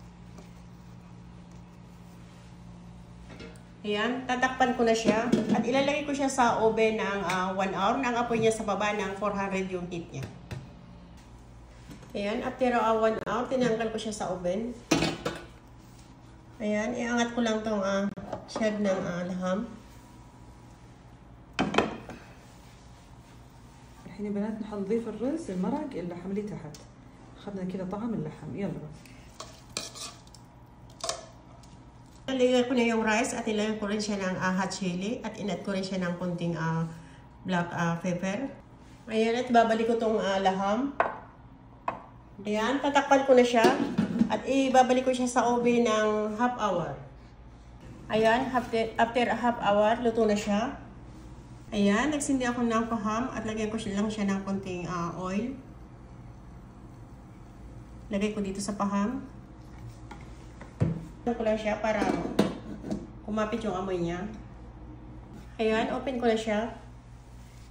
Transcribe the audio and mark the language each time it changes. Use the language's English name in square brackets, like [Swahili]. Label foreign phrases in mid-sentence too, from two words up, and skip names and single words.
[Filipino] Ayan, tatakpan ko na siya. At ilalagay ko siya sa oven ng 1 hour. Ang apoy niya sa baba ng 400 yung heat niya. Ayan, [English] after 1 hour, [Filipino] tinanggal ko siya sa oven. Ayan, iangat ko lang itong shell ng laham. الحين يا بنات نضيف الرز المرق اللحم اللي تحت. أخذنا كذا طعم اللحم. يلا روز. Ilalagay ko na yung rice at ilagay ko rin siya ng [English] hot chili [Filipino] at inat ko rin siya ng konting [English] black pepper. [Filipino] Ayan, at babalik ko itong laham. Ayan, tatakpan ko na siya at ibabalik ko siya sa oven ng [English] half hour. [Filipino] Ayan, [English] after a half hour, [Filipino] luto na siya. Ayan, nagsindi ako ng paham at lagyan ko lang siya ng konting oil. Lagay ko dito sa paham. Ko lang siya para kumapit yung amoy niya. Ayan, open ko na siya.